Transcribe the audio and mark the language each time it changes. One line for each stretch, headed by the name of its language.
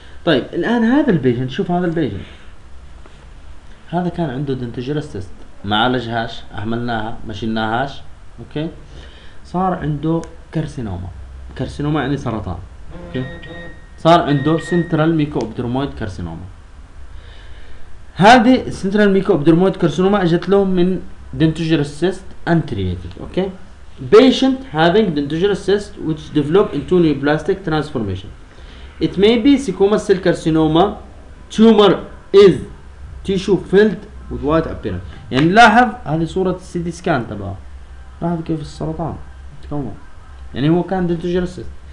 Arabic: طيب الان هذا البيجن، شوف هذا البيجن، هذا كان عنده دنتجرال سيست ما عالجهاش، اهملناها ما شلناهاش اوكي، صار عنده كارسينوما، كارسينوما يعني سرطان اوكي، صار عنده سنترال ميكو ابدرمويد كارسينوما. هذه سنترال ميكو ابدرمويد كارسينوما اجت له من دنتجرال سيست انتريتد اوكي.
English: Patient having dentigerous cyst which develop into neoplastic transformation. It may be squamous cell carcinoma. Tumor is tissue filled with white appearance.
Arabic: يعني لاحظ هذه صورة CT scan تبعه. لاحظ كيف السرطان تكون. يعني هو كان dentigerous cyst.